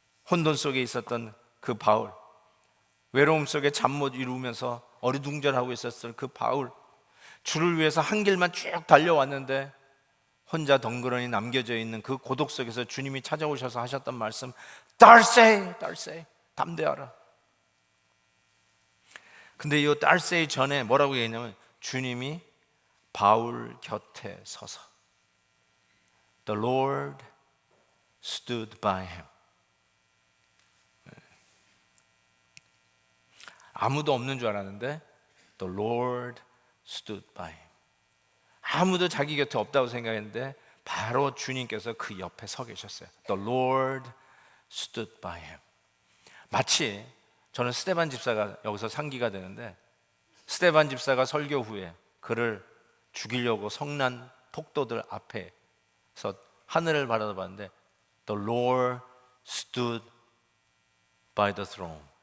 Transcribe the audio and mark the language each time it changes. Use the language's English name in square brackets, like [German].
[Korean] 혼돈 속에 있었던 그 바울, 외로움 속에 잠 못 이루면서 어리둥절하고 있었을 그 바울, 주를 위해서 한 길만 쭉 달려왔는데 혼자 덩그러니 남겨져 있는 그 고독 속에서 주님이 찾아오셔서 하셨던 말씀, 달세, 달세, 담대하라. 근데 이 달세 전에 뭐라고 얘기했냐면 주님이 바울 곁에 서서 [English] The Lord stood by him. [Korean] 아무도 없는 줄 알았는데 [English] The Lord stood by him. [Korean] 아무도 자기 곁에 없다고 생각했는데 바로 주님께서 그 옆에 서 계셨어요. [English] The Lord stood by him. [Korean] 마치 저는 스데반 집사가 여기서 상기가 되는데, 스데반 집사가 설교 후에 그를 죽이려고 성난 폭도들 앞에서 하늘을 바라봤는데 [English] The Lord stood by the throne.